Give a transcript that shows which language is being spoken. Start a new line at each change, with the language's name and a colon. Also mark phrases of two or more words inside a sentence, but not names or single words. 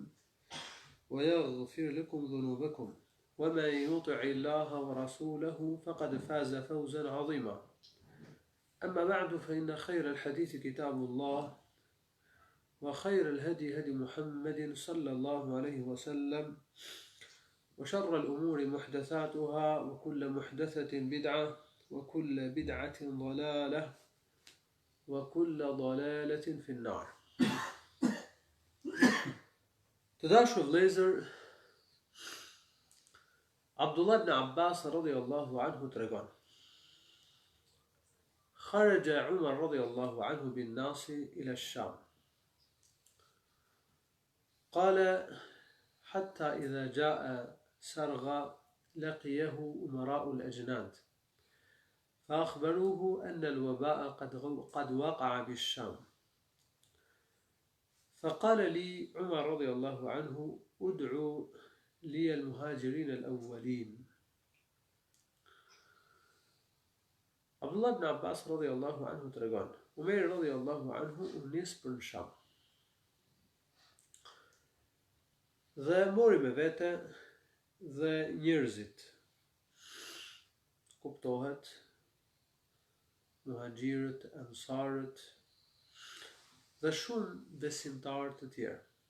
Arabic: ويغفر لكم ذنوبكم ومن يطع الله ورسوله فقد فاز فوزا عظيما أما بعد فإن خير الحديث كتاب الله وخير الهدي هدي محمد صلى الله عليه وسلم وشر الأمور محدثاتها وكل محدثة بدعة وكل بدعة ضلالة وكل ضلالة في النار.
Albanian: Të dashur vëllezër,
Arabic: Abdullah ibn Abbas رضي الله عنه tregon: خرج عمر رضي الله عنه بالناس إلى الشام قال حتى إذا جاء سرغ لقيه أمراء الأجناد فأخبروه أن الوباء قد وقع بالشام فقال لي عمر رضي الله عنه ادعوا لي المهاجرين الأولين.
Albanian: Abdullah ibn Abbas
Arabic: رضي الله عنه
Albanian: tregon: Umerit
Arabic: رضي الله عنه
Albanian: u nis për në Sham. Dhe mori me vete dhe njerëzit, kuptohet, muhaxhirët, ansarët dhe shumë besimtarë të tjerë.